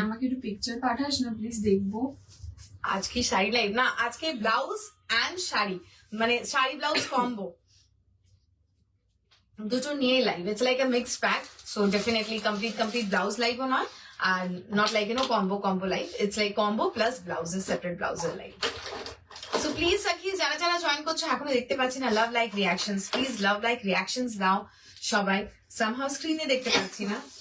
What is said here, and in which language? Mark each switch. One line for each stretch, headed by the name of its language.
Bangla: আমাকে একটু পিকচার পাঠাস না প্লিজ, দেখবো। আজকে শাড়ি লাইভ না, আজকে ব্লাউজ এন্ড শাড়ি, মানে শাড়ি ব্লাউজ কম্বো দুটো নিয়ে live.
English: It's like a mixed pack, so definitely complete blouse live নয়, and not like combo life. It's like combo plus blouses, separate blouses life.
Bangla: So please Sakis, যারা যারা join করছো এখনো দেখতে পাচ্ছি না love like reactions, please love like reactions দাও সবাই। সামহাউ স্ক্রিনে দেখতে পাচ্ছি না।